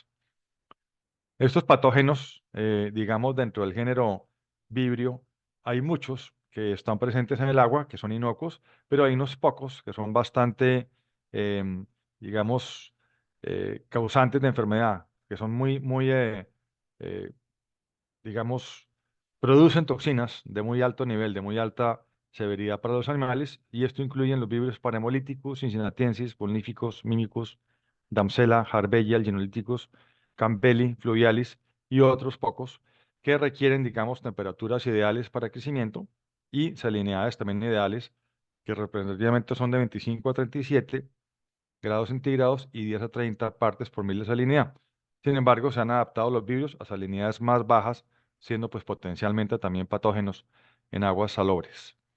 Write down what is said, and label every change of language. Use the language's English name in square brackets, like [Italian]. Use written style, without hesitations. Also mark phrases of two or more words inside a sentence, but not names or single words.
[Spanish] Estos patógenos, digamos, dentro del género Vibrio, hay muchos que están presentes en el agua, que son inocuos, pero hay unos pocos que son bastante, em, digamos, causantes de enfermedad, que son eh, digamos, producen toxinas de muy alto nivel, de muy alta severidad para los animales, y esto incluye los víveres parahemolíticos, cincinnatensis, políficos, mímicos, Damsela, Harbella, genolíticos, Campbelli, fluvialis y otros pocos que requieren, digamos, temperaturas ideales para crecimiento y salinidades también ideales, que representativamente son de 25 a 37 grados centígrados y 10 a 30 partes por mil de salinidad. Sin embargo, se han adaptado los víveros a salinidades más bajas, siendo pues potencialmente también patógenos en aguas salobres.